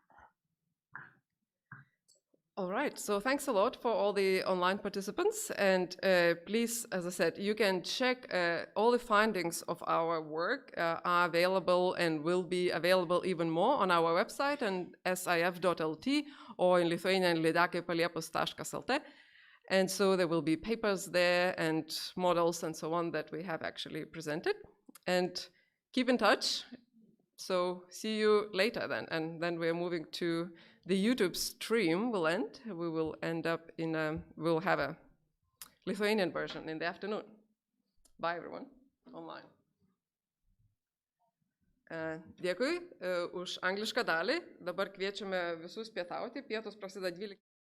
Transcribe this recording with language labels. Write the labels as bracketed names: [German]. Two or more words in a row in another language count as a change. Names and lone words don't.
[English] All right, so thanks a lot for all the online participants, and please, as I said, you can check all the findings of our work are available and will be available even more on our website and sif.lt or in Lithuanian lydekai.paliepus.lt. And so there will be papers there and models and so on that we have actually presented. And keep in touch. So see you later then. And then we're moving to the YouTube stream will end. We will end up we'll have a Lithuanian version in the afternoon. Bye everyone, online. [Lithuanian] Dėkui už anglišką dalį. Dabar kviečiame visus pietauti. Pietus prasideda 12.